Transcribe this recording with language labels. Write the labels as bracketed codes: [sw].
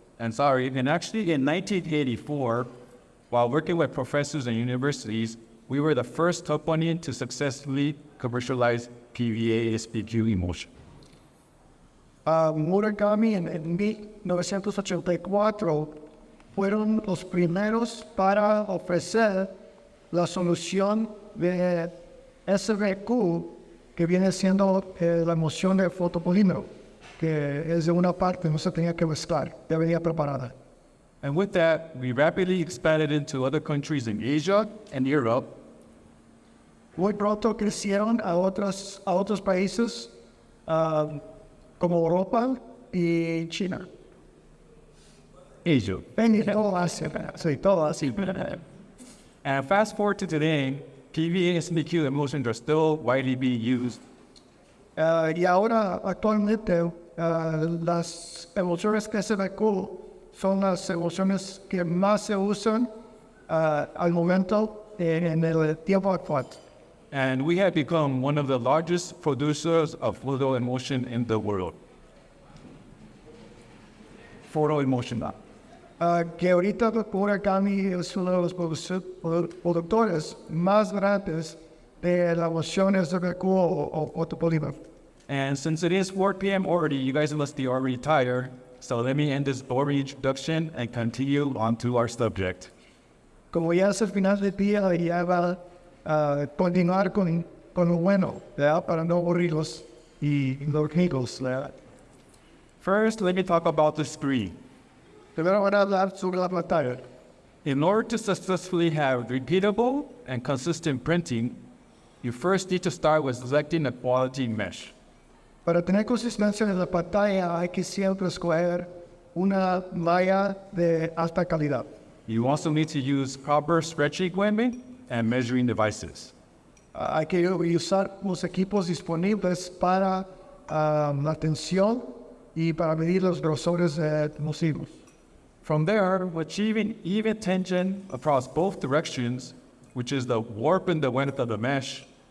[en] And actually in 1984, while working with professors and universities, we were the first company to successfully commercialize PVA SPQ emulsion. [es] Murakami en 1984 fueron los primeros para ofrecer la solución de SVQ que viene siendo la emulsión de fotopolímero, que es de una parte, no se tenía que mezclar, ya venía preparada. [en] And with that, we rapidly expanded into other countries in Asia and Europe. [es] Muy pronto crecieron a otros países como Europa y China. [en] Asia. [es] Todo Asia, sí, todo Asia. [en] And fast forward to today, PVA SPQ emulsions are still widely being used. [es] Y ahora, actualmente, las emulsiones que SVQ son las emulsiones que más se usan al momento en el tiempo actual. [en] And we have become one of the largest producers of photo emulsion in the world. Photo emulsion. [es] Que ahorita Murakami es uno de los productores más grandes de las emulsiones SVQ o fotopolímero. [en] And since it is 4 p.m. already, you guys must be already tired. So let me end this boring introduction and continue on to our subject. [es] Como ya es el final del día, ya va a continuar con lo bueno, ¿verdad? Para no aburrirlos y dormirlos, ¿verdad? [en] First, let me talk about the screen. [es] Primero van a hablar sobre la pantalla. [en] In order to successfully have repeatable and consistent printing, you first need to start with selecting a quality mesh. [es] Para tener consistencia en la pantalla hay que siempre escoger una malla de alta calidad. [en] You also need to use proper stretching equipment and measuring devices. [es] Hay que usar los equipos disponibles para la tensión y para medir los grosores nocivos. [en] From there, achieving even tension across both directions, which is the warp and the length of the mesh,